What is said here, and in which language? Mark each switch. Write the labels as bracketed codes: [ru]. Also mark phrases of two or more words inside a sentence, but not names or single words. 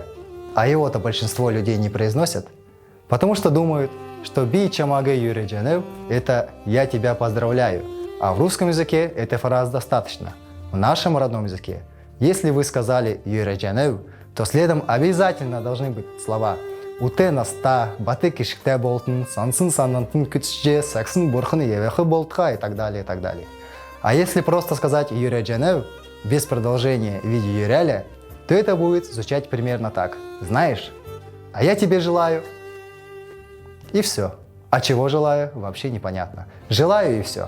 [ru] А его-то большинство людей не произносят, потому что думают, что [xal] «би чамагы юреджанев» [ru] – это «я тебя поздравляю», а в русском языке этой фразы достаточно. В нашем родном языке, если вы сказали юреджанев, то следом обязательно должны быть слова [xal] «уте наста», «баты кишкте болтын», «сансын санантын күтсже», «саксын бурхын евехы болтха» [ru] и так далее, и так далее. А если просто сказать юреджанев без продолжения в виде юреля, то это будет звучать примерно так. Знаешь, а я тебе желаю. И все. А чего желаю, вообще непонятно. Желаю и все.